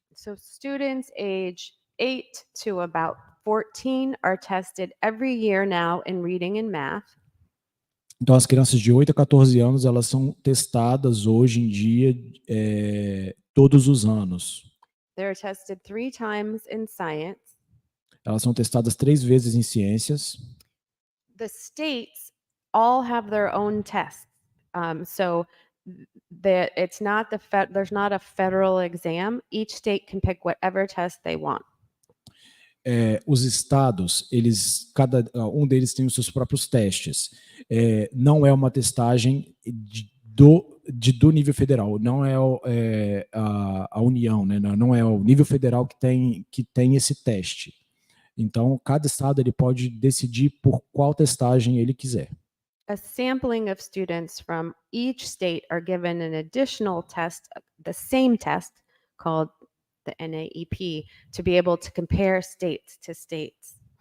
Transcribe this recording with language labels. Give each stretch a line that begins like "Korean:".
English: So students age 8 to about 14 are tested every year now in reading and math.
Portuguese: Então, as crianças de 8 a 14 anos, elas são testadas hoje em dia todos os anos.
English: They're tested 3 times in science.
Portuguese: Elas são testadas 3 vezes em ciências.
English: The states all have their own tests. So there's not a federal exam. Each state can pick whatever test they want.
Portuguese: Os estados, cada um deles tem os seus próprios testes. Não é uma testagem do nível federal, não é a União, né? Não é o nível federal que tem esse teste. Então, cada estado ele pode decidir por qual testagem ele quiser.
English: A sampling of students from each state are given an additional test, the same test called the NAEP, to be able to compare states to states.